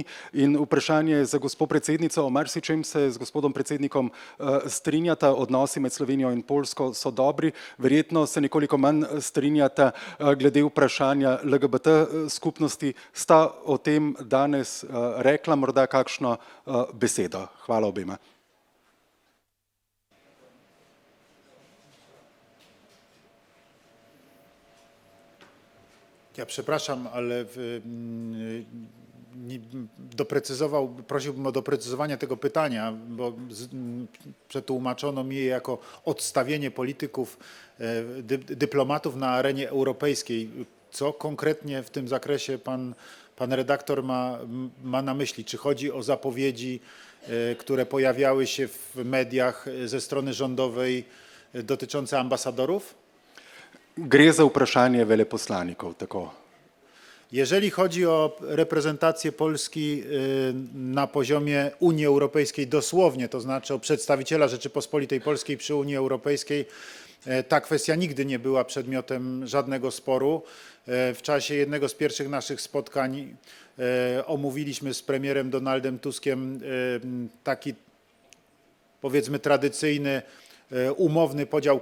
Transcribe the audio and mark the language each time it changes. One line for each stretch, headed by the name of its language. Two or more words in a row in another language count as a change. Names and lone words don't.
Slovenian: In vprašanje za gospod predsednico, o marsičem se z gospodom predsednikom strinjata, odnosi med Slovenijo in Poljsko so dobri, verjetno se nekoliko manj strinjata glede vprašanja LGBT skupnosti. Sta o tem danes rekla morda kakšno besedo? Hvala obema.
Polish: Ja przepraszam, ale prosiłbym o doprecyzowanie tego pytania, bo przetłumaczono mi je jako odstawienie polityków, dyplomatów na arenie europejskiej. Co konkretnie w tym zakresie pan redaktor ma na myśli? Czy chodzi o zapowiedzi, które pojawiały się w mediach ze strony rządowej dotyczące ambasadorów?
Slovenian: Gre za vprašanje veleposlanikov, tako.
Polish: Jeżeli chodzi o reprezentację Polski na poziomie Unii Europejskiej dosłownie, to znaczy o przedstawiciela Rzeczypospolitej Polskiej przy Unii Europejskiej, ta kwestia nigdy nie była przedmiotem żadnego sporu. W czasie jednego z pierwszych naszych spotkań omówiliśmy z premierem Donaldem Tuskiem taki, powiedzmy, tradycyjny, umowny podział